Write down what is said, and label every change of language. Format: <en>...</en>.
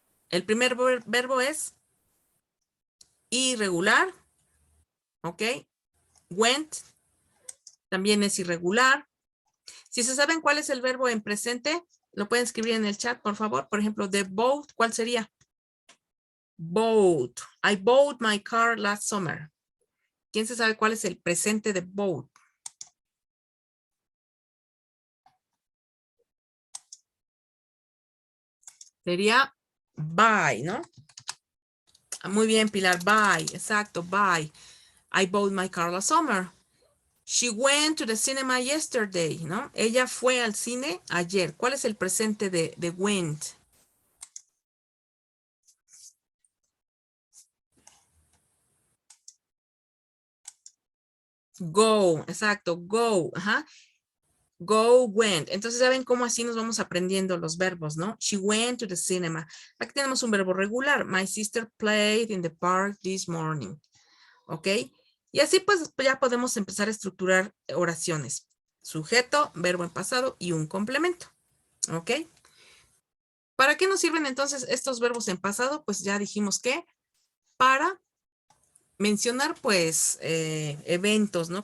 <es>El primer verbo es irregular. ¿Ok? Went. También es irregular. Si se saben cuál es el verbo en presente, lo pueden escribir en el chat, por favor. Por ejemplo, de bought, ¿cuál sería?</es> <en>Bought. I bought my car last summer.</en> <es>¿Quién se sabe cuál es el presente de bought? Sería buy, ¿no? Muy bien, Pilar. Buy. Exacto, buy.</es> <en>I bought my car last summer. She went to the cinema yesterday, ¿no?</en> <es>Ella fue al cine ayer. ¿Cuál es el presente de went?</es> <en>Go, exacto, go, ajá. Go, went.</en> <es>Entonces, ¿saben cómo así nos vamos aprendiendo los verbos, no?</es> <en>She went to the cinema.</en> <es>Aquí tenemos un verbo regular.</es> <en>My sister played in the park this morning.</en> <es>¿Ok? Y así pues ya podemos empezar a estructurar oraciones. Sujeto, verbo en pasado y un complemento. ¿Ok? ¿Para qué nos sirven entonces estos verbos en pasado? Pues ya dijimos que para mencionar pues eventos, ¿no?</es>